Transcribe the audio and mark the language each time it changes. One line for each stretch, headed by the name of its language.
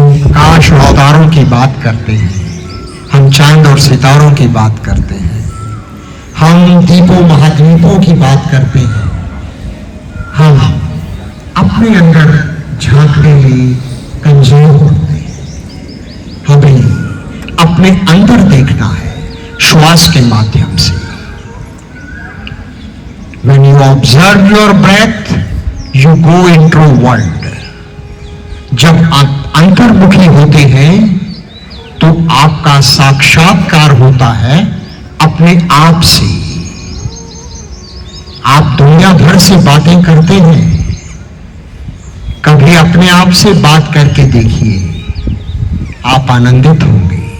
Hindi: आकाश और तारों की बात करते हैं, हम चांद और सितारों की बात करते हैं, हम दीपों महाद्वीपों की बात करते हैं। हम अपने अंदर झांकने में कमजोर होते हैं। हमें अपने अंदर देखना है श्वास के माध्यम से।
English: When you observe your breath, you go into world.
Hindi: जब आप अंतर्मुखी होते हैं तो आपका साक्षात्कार होता है अपने आप से। आप दुनिया भर से बातें करते हैं, कभी अपने आप से बात करके देखिए, आप आनंदित होंगे।